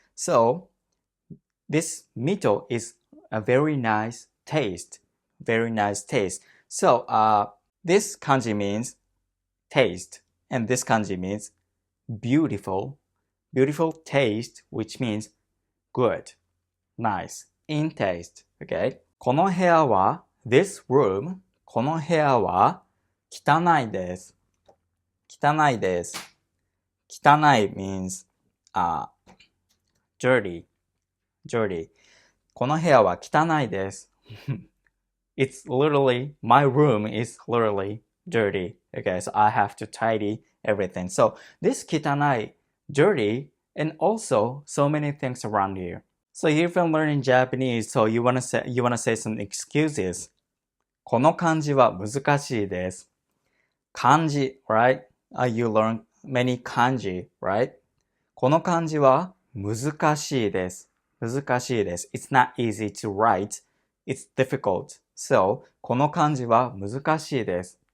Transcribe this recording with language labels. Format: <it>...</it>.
<en>So this mito is a very nice taste. So this kanji means taste, and this kanji means beautiful taste, which means good, nice, in taste. Okay?</en> <ja>この部屋は</ja> <en>this room</en> <ja>この部屋は汚いです。汚いです。</ja> <en>汚い means dirty.</en> <ja>この部屋は汚いです。</ja> <en>It's literally, my room is literally dirty. Okay, so I have to tidy everything. So this 汚い, dirty, and also so many things around here. So you've been learning Japanese, so you wanna say some excuses.</en> <ja>この漢字は難しいです。</ja> <en>漢字, right? You learn many kanji, right?</en> <ja>この漢字は難しいです。難しいです。</ja> <en>It's not easy to write. It's difficult.</en> <ja>So, この漢字は難しいです。</ja>